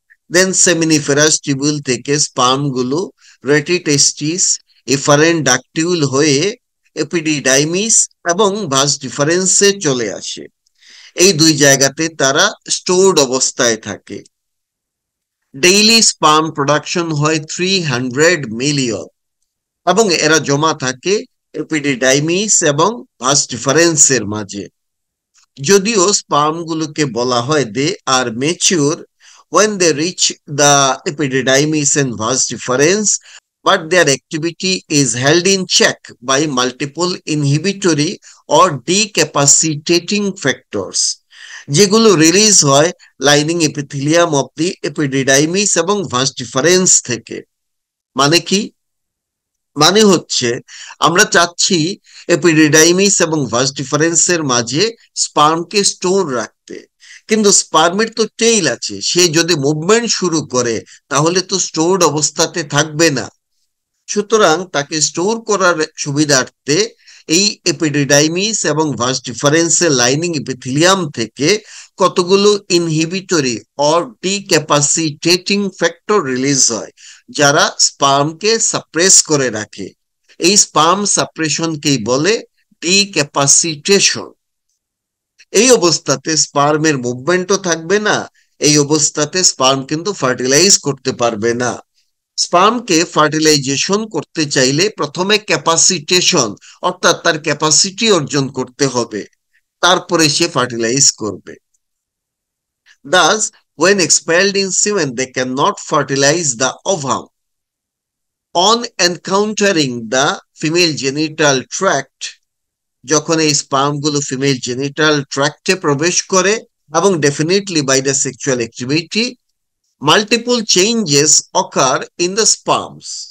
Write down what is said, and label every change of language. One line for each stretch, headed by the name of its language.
Bangla: দেন seminiferous tubule থেকে sperm গুলো রেটিটেস্টিস, efferent ডাকটিউল হয়ে এপিডিডাইমিস এবং ভাস ডিফারেন্সে চলে আসে। এই দুই জায়গাতে তারা স্টোরড অবস্থায় থাকে। ডেইলি স্পার্ম প্রোডাকশন হয় 300 মিলিয়ন, এবং এরা জমা থাকে এপিডিডাইমিস এবং ভাস ডিফারেন্সের মাঝে। যদিও স্পার্ম গুলোকে বলা হয়
English: they are mature when they reach the epididymis and vas deferens, but their activity is held in check by multiple inhibitory or decapacitating factors,
Bangla: যেগুলো রিলিজ হয় lining epithelium of the epididymis এবং ভাস ডিফারেন্স থেকে। মানে কি? মানে হচ্ছে আমরা চাচ্ছি এপিডিডাইমিস এবং ভাস ডিফারেন্সের মাঝে স্পার্মকে স্টোর রাখতে, কিন্তু স্পার্মের তো টেইল আছে, সে যদি মুভমেন্ট শুরু করে তাহলে তো স্টোরড অবস্থাতে থাকবে না। সুতরাং তাকে স্টোর করার সুবিধার্থে এই এপিডিডাইমিস এবং ভাস ডিফারেন্সের লাইনিং এপিথেলিয়াম থেকে কতগুলো ইনহিবিটরি অর ডিক্যাপাসিটেটিং ফ্যাক্টর রিলিজ হয়, যারা স্পার্মকে সাপ্রেস করে রাখে। এই স্পার্ম সাপ্রেশনকেই বলে ডিক্যাপাসিটেশন। এই অবস্থাতে স্পার্মের মুভমেন্টও থাকবে না। এই অবস্থাতে স্পার্ম কিন্তু ফার্টিলাইজ করতে পারবে না। স্পার্মকে ফার্টিলাইজেশন করতে চাইলে প্রথমে ক্যাপাসিটেশন, অর্থাৎ তার ক্যাপাসিটি অর্জন করতে হবে, তারপরে সে ফার্টিলাইজ করবে।
English: Thus, when expelled in semen, they cannot fertilize the ovum. On encountering the female genital tract,
Bangla: যখন এই স্পার্ম গুলো ফিমেল জেনিটাল ট্র্যাক্টে প্রবেশ করে এবং definitely by the sexual activity, multiple changes occur in the স্পার্মস।